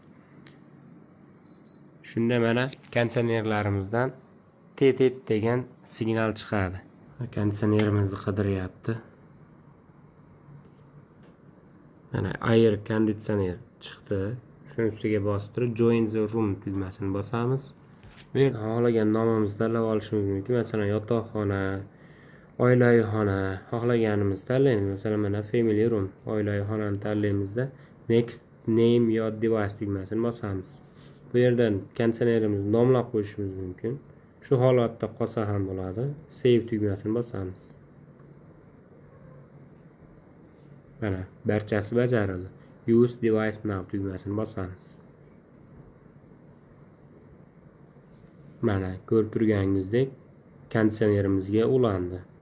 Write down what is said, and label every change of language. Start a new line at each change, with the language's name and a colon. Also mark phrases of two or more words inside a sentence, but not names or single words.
Uzbek: Shunda mana konditsionerlarimizdan TT degan signal chiqadi. Konditsionerimizni qidiryapti. Mana
English: air conditioner
Uzbek: chiqdi. Shuni ustiga bosib turib
English: join the room
Uzbek: tugmasini bosamiz. Bu yerda xohlagan nomimizni tanlab olishimiz mumkin. Masalan, yotoqxona, oilaviy xona, xohlaganimizni tanlaymiz. Masalan, mana
English: family room,
Uzbek: oilaviy xonani tanlaymizda
English: next name
Uzbek: yo device tugmasini bosamiz. Bu yerdan konditsionerimizni nomlab qo'yishimiz mumkin. Shu holatda qolsa ham bo'ladi. Save tugmasini bosamiz. Mana barchasi bajarildi.
English: Use device now
Uzbek: tugmasini bosamiz. Mana ko'rib turganingizdek konditsionerimizga ulandi.